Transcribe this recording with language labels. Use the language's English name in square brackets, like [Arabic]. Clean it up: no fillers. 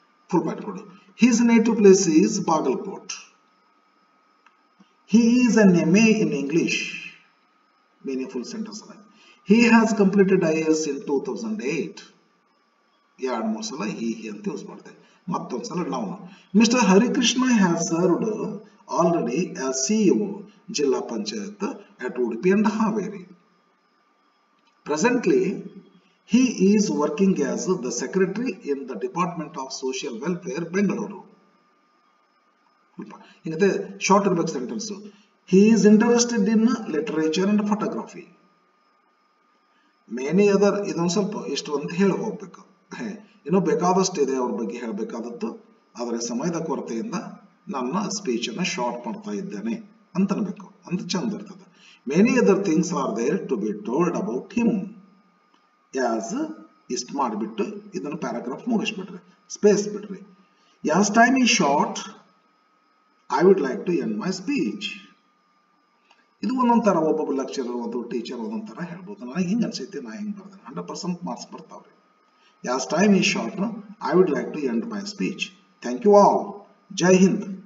[Kannada] Full point ಕೊಡು. [English] His native place is Bagalkot. He is an MA in English. Meaningful sentence. He has completed IAS in 2008. [Kannada] ಎರಡು ಮೂರು ಸಲ he ಅಂತ use ಮಾಡಿದೆ. ಮತ್ತೊಂದು ಸಲ ನಾವು [English] Mister Harikrishna has served already as CEO zilla panchayat at Udupi and Haveri. Presently, he is working as the secretary in the Department of Social Welfare, Bengaluru. [Kannada] ಹಿಂಗತೆ short ಇರ್ಬೇಕು sentence. [English] He is interested in literature and photography. Many other, [Kannada] ಇದೊಂದು ಸ್ವಲ್ಪ ಇಷ್ಟು ಅಂತ ಹೇಳಿ ಹೋಗ್ಬೇಕು. ಇನ್ನೂ ಬೇಕಾದಷ್ಟು ಇದೆ ಅವ್ರ ಬಗ್ಗೆ ಹೇಳಬೇಕಾದದ್ದು, ಆದರೆ ಸಮಯದ ಕೊರತೆಯಿಂದ ನನ್ನ ಸ್ಪೀಚ್ ಅನ್ನ ಶಾರ್ಟ್ ಮಾಡ್ತಾ ಇದ್ದೇನೆ ಅಂತ ಅನ್ಬೇಕು, ಅಂತ ಚಂದ ಇರ್ತದೆ. [English] Many other things are there to be told about him. As [Kannada] ಇಷ್ಟು ಮಾಡಿಬಿಟ್ಟು ಇದನ್ನು ಪ್ಯಾರಾಗ್ರಾಫ್ ಮುಗಿಸ್ಬಿಟ್ರಿ, ಸ್ಪೇಸ್ ಬಿಟ್ರಿ. [English] As time is short I would like to end my speech. [Kannada] ಇದು ಒಂದೊಂಥರ ಒಬ್ಬೊಬ್ಬ ಲೆಕ್ಚರರ್ ಒಂದು ಟೀಚರ್ ಒಂದೊಂಥರ ಹೇಳ್ಬೋದು. ನನಗೆ ಹಿಂಗೆ ಅನ್ಸೈತಿ, ನಾ ಹಿಂಗೆ ಬರ್ದೇನೆ. [English] 100% [Kannada] ಮಾರ್ಕ್ಸ್ ಬರ್ತಾವ್ರಿ. [English] As time is short I would like to end my speech. Thank you all. ಜೈ ಹಿಂದ್.